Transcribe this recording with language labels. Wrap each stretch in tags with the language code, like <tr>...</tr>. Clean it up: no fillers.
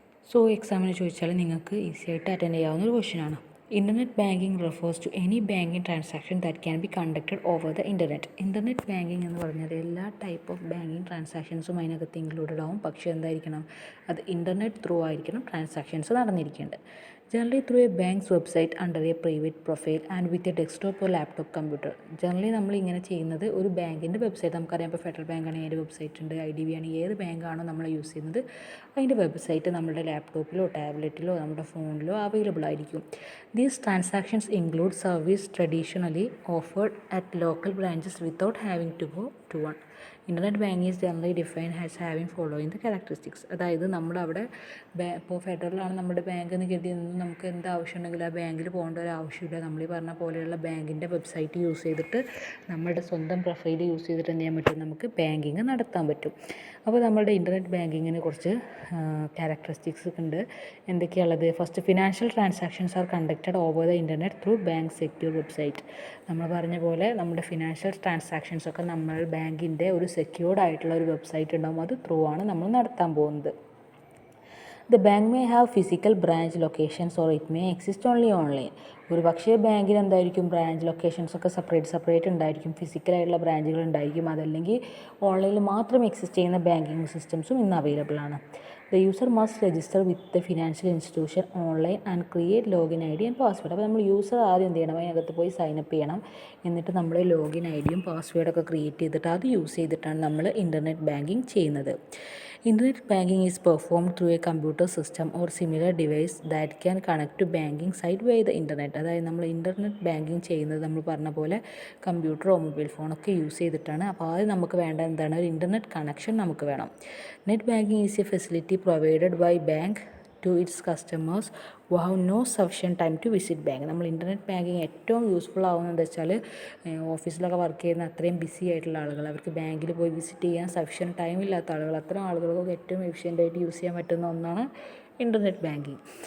<ml>So എക്സാമിന് ചോദിച്ചാൽ നിങ്ങൾക്ക് ഈസി ആയിട്ട് അറ്റൻഡ് ചെയ്യാവുന്ന ഒരു ക്വസ്റ്റ്യനാണ്.</ml> <en>Internet banking refers to any banking transaction that can be conducted over the internet.</en> <ml>Internet banking എന്ന് പറഞ്ഞാൽ എല്ലാ ടൈപ്പ് ഓഫ് ബാങ്കിങ് ട്രാൻസാക്ഷൻസും അതിനകത്ത് ഇൻക്ലൂഡഡ് ആവും. പക്ഷേ എന്തായിരിക്കണം, അത് ഇൻ്റർനെറ്റ് ത്രൂ ആയിരിക്കണം transactions നടന്നിരിക്കേണ്ടത്.</ml> <en>Generally through a bank's website under a private profile and with a desktop or laptop computer.</en> <ml>Generally നമ്മൾ ഇങ്ങനെ ചെയ്യുന്നത് ഒരു ബാങ്കിൻ്റെ വെബ്സൈറ്റ്, നമുക്കറിയാം ഇപ്പോൾ ഫെഡറൽ ബാങ്ക് ആണെങ്കിൽ അതിൻ്റെ വെബ്സൈറ്റ് ഉണ്ട്, IDB ആണ്, ഏത് ബാങ്കാണോ നമ്മൾ യൂസ് ചെയ്യുന്നത് അതിൻ്റെ വെബ്സൈറ്റ് നമ്മുടെ ലാപ്ടോപ്പിലോ ടാബ്ലറ്റിലോ നമ്മുടെ ഫോണിലോ അവൈലബിൾ ആയിരിക്കും.</ml> <en>These transactions include service traditionally offered at local branches without having to go to one. Internet banking is generally defined as having following the characteristics.</en> <ml>അതായത് നമ്മളവിടെ ഇപ്പോൾ ഫെഡറലാണ് നമ്മുടെ ബാങ്ക് എന്ന് കരുതി നമുക്ക് എന്ത് ആവശ്യം ഉണ്ടെങ്കിലും ആ ബാങ്കിൽ പോകേണ്ട ഒരു ആവശ്യമില്ല. നമ്മൾ ഈ പറഞ്ഞ പോലെയുള്ള ബാങ്കിൻ്റെ വെബ്സൈറ്റ് യൂസ് ചെയ്തിട്ട് നമ്മുടെ സ്വന്തം പ്രൊഫൈൽ യൂസ് ചെയ്തിട്ട് എന്ത് ചെയ്യാൻ പറ്റും, നമുക്ക് ബാങ്കിങ് നടത്താൻ പറ്റും. അപ്പോൾ നമ്മുടെ ഇൻ്റർനെറ്റ് ബാങ്കിങ്ങിന് കുറച്ച് ക്യാരക്ടറിസ്റ്റിക്സ് ഉണ്ട്. എന്തൊക്കെയുള്ളത്?</ml> <en>First, financial transactions are conducted over the internet through bank secure website.</en> <ml>നമ്മൾ പറഞ്ഞ പോലെ നമ്മുടെ ഫിനാൻഷ്യൽ ട്രാൻസാക്ഷൻസ് ഒക്കെ നമ്മൾ ബാങ്കിൻ്റെ ഒരു സെക്യൂർഡ് ആയിട്ടുള്ള ഒരു വെബ്സൈറ്റ് ഉണ്ടാകും, അത് ത്രൂ ആണ് നമ്മൾ നടത്താൻ പോകുന്നത്.</ml> <en>The bank may have physical branch locations or it may exist only online.</en> <ml>ഒരു പക്ഷേ ബാങ്കിൽ എന്തായിരിക്കും, ബ്രാഞ്ച് ലൊക്കേഷൻസ് ഒക്കെ സെപ്പറേറ്റ് ഉണ്ടായിരിക്കും, ഫിസിക്കലായിട്ടുള്ള ബ്രാഞ്ചുകൾ ഉണ്ടായിരിക്കും, അതല്ലെങ്കിൽ ഓൺലൈനിൽ മാത്രം എക്സിസ്റ്റ് ചെയ്യുന്ന ബാങ്കിങ് സിസ്റ്റംസും ഇന്ന് അവൈലബിൾ ആണ്.</ml> <en>The user must register with the financial institution online and create login ID and password.</en> <ml>അപ്പോൾ നമ്മൾ യൂസർ ആദ്യം എന്ത് ചെയ്യണം, അതിനകത്ത് പോയി സൈനപ്പ് ചെയ്യണം. എന്നിട്ട് നമ്മൾ ലോഗിൻ IDയും പാസ്വേഡൊക്കെ ക്രിയേറ്റ് ചെയ്തിട്ട് അത് യൂസ് ചെയ്തിട്ടാണ് നമ്മൾ ഇൻ്റർനെറ്റ് ബാങ്കിങ് ചെയ്യുന്നത്.</ml> <en>Internet banking is performed through a computer system or similar device that can connect to banking site via the internet.</en> <ml>അതായത് നമ്മൾ ഇൻ്റർനെറ്റ് ബാങ്കിങ് ചെയ്യുന്നത് നമ്മൾ പറഞ്ഞ പോലെ കമ്പ്യൂട്ടറോ മൊബൈൽ ഫോണൊക്കെ യൂസ് ചെയ്തിട്ടാണ്. അപ്പോൾ ആദ്യം നമുക്ക് വേണ്ട എന്താണ്, ഒരു ഇൻ്റർനെറ്റ് കണക്ഷൻ നമുക്ക് വേണം.</ml> <en>Net banking is a facility provided by bank to its customers who have no sufficient time to visit bank.</en> <ml>നമ്മൾ ഇൻ്റർനെറ്റ് ബാങ്കിങ് ഏറ്റവും യൂസ്ഫുൾ ആവുന്നത് എന്താ വെച്ചാൽ, ഓഫീസിലൊക്കെ വർക്ക് ചെയ്യുന്ന അത്രയും ബിസി ആയിട്ടുള്ള ആളുകൾ, അവർക്ക് ബാങ്കിൽ പോയി വിസിറ്റ് ചെയ്യാൻ സഫിഷ്യൻറ്റ് ടൈം ഇല്ലാത്ത ആളുകൾ, അത്തരം ആളുകൾക്ക് ഏറ്റവും എഫിഷ്യൻ്റായിട്ട് യൂസ് ചെയ്യാൻ പറ്റുന്ന ഒന്നാണ് ഇൻ്റർനെറ്റ് ബാങ്കിങ്.</ml>